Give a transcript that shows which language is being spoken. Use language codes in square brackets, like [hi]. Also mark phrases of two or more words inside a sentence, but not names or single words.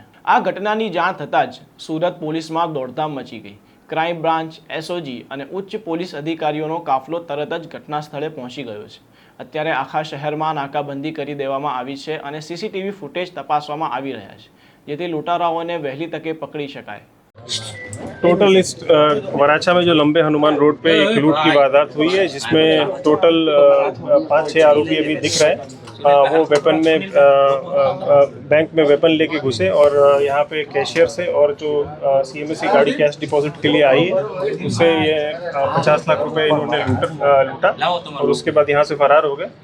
[gu] આ ઘટનાની જાણ થતાં જ સુરત પોલીસમાં દોડધામ મચી ગઈ। ક્રાઇમ બ્રાન્ચ, એસઓજી અને ઉચ્ચ પોલીસ અધિકારીઓનો કાફલો તરત જ ઘટના સ્થળે પહોંચી ગયો છે। અત્યારે આખા શહેરમાં નાકાબંધી કરી દેવામાં આવી છે અને સીસીટીવી ફૂટેજ તપાસવામાં આવી રહ્યા છે, જેથી લૂંટારાઓ વહેલી તકે પકડી શકાય। [hi] टोटल इस वराछा में जो लंबे हनुमान रोड पे एक लूट की वारदात हुई है, जिसमें टोटल 5-6 आरोपी अभी दिख रहे हैं। वो वेपन में बैंक में वेपन लेके घुसे और यहाँ पे कैशियर से और जो सीएमएससी गाड़ी कैश डिपॉजिट के लिए आई है, उससे ये 50 लाख रुपए इन्होंने लूटा और उसके बाद यहाँ से फरार हो गए।